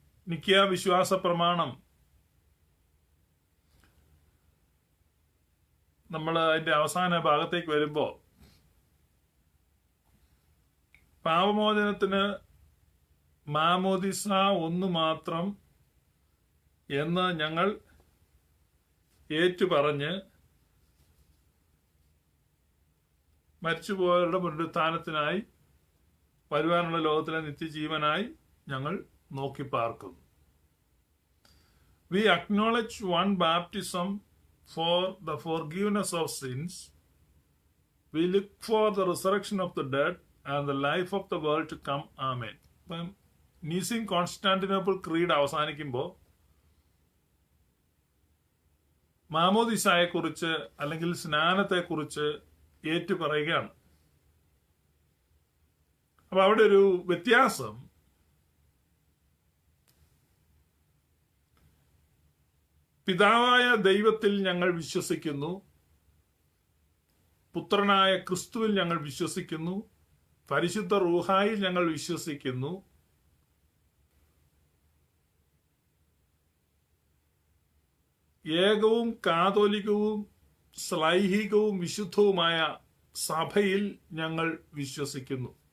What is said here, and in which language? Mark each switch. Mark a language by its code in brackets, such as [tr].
[ml] നിക്കിയ വിശ്വാസ പ്രമാണം നമ്മൾ അതിന്റെ അവസാന ഭാഗത്തേക്ക് വരുമ്പോൾ പാപമോചനത്തിന് മാമോദിസ ഒന്ന് മാത്രം എന്ന് ഞങ്ങൾ ഏറ്റുപറഞ്ഞ് മരിച്ചുപോയവരുടെ പുനരുത്ഥാനത്തിനായി വരുവാനുള്ള ലോകത്തിലെ നിത്യജീവനായി ഞങ്ങൾ നോക്കി പാർക്കുന്നു. [en] We acknowledge one baptism for the forgiveness of sins. We look for the resurrection of the dead and the life of the world to come. Amen. [ml] അപ്പം നീസിൻ കോൺസ്റ്റാന്റിനോപ്പിൾ ക്രീഡ് അവസാനിക്കുമ്പോൾ മാമോദിസായെക്കുറിച്ച് അല്ലെങ്കിൽ സ്നാനത്തെക്കുറിച്ച് ഏറ്റുപറയുകയാണ്. അപ്പൊ അവിടെ ഒരു വ്യത്യാസം, പിതാവായ ദൈവത്തിൽ ഞങ്ങൾ വിശ്വസിക്കുന്നു, പുത്രനായ ക്രിസ്തുവിൽ ഞങ്ങൾ വിശ്വസിക്കുന്നു, പരിശുദ്ധ റൂഹായിൽ ഞങ്ങൾ വിശ്വസിക്കുന്നു, ഏകവും കാതോലികവും ശ്ലൈഹികവും വിശുദ്ധവുമായ സഭയിൽ ഞങ്ങൾ വിശ്വസിക്കുന്നു.